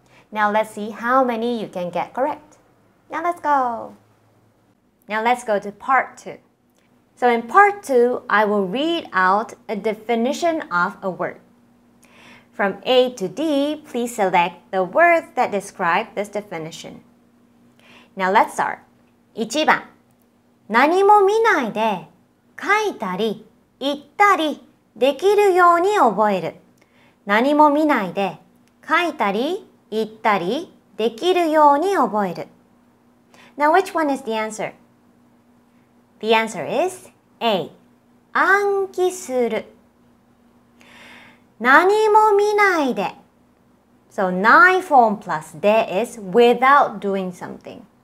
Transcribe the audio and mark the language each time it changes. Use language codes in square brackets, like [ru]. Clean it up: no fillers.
[en] Now let's see how many you can get correct. Now let's go. Now let's go to part 2. So in part 2, I will read out a definition of a word. From A to D, please select the words that describe this definition. Now let's start. [ja] 1番、何も見ないで書いたり言ったりできるように覚える。何も見ないで書いたり言ったりできるように覚える。 [en] Now which one is the answer? The answer is A. [ja] 暗記する。何も見ないで。 [en] So ない form plus で is without doing something.